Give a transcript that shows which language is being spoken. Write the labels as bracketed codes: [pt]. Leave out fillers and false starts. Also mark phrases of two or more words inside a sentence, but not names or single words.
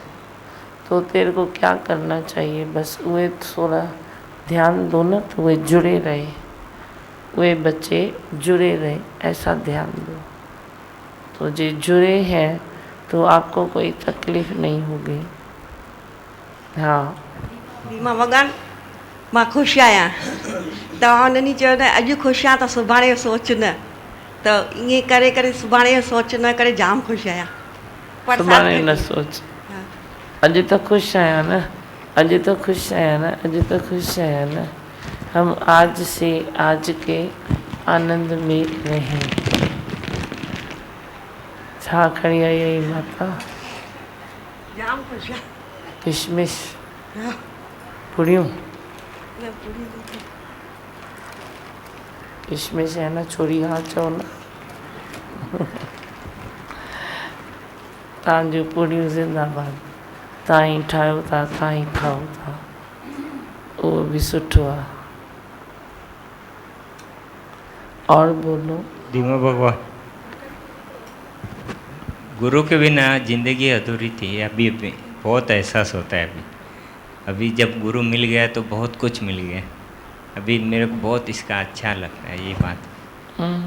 [hi] तो तेरे को क्या करना चाहिए, बस वे थोड़ा ध्यान दो ना, तो वे जुड़े रहे, वे बच्चे जुड़े रहे, ऐसा ध्यान दो। तो जो जुड़े हैं तो आपको कोई तकलीफ़ नहीं होगी। हाँ, [sd] मां भॻवान मां ख़ुशि आहियां। तव्हां उन्हनि चयो न अॼु ख़ुशि आहियां त सुभाणे जो सोच न, त ईअं करे करे सुभाणे जो सोच न करे जाम ख़ुशि आहियां। सुभाणे न सोच, अॼु तो ख़ुशि आहियां न, अॼु तो ख़ुशि आहियां न, अॼु तो ख़ुशि आहियां न। [hi] हम आज से आज के आनंद में रहें। [sd] छा खणी आई आई माता? जाम ख़ुशि आहियां। किशमिश, पुड़ियूं, [hi] किशमिश है ना, [sd] छोरी हाँ चओ न। तव्हांजूं पुड़ियूं ज़िंदाबाद। तव्हां ही ठाहियो था, तव्हां ही खाओ था, उहो भी सुठो आहे। [hi] और बोलो। धीमा भगवान, गुरु के बिना जिंदगी अधूरी थी। अभी बहुत एहसास होता है। अभी जब गुरु मिल गया तो बहुत कुछ मिल गया। अभी मेरे को बहुत इसका अच्छा लगता है ये बात।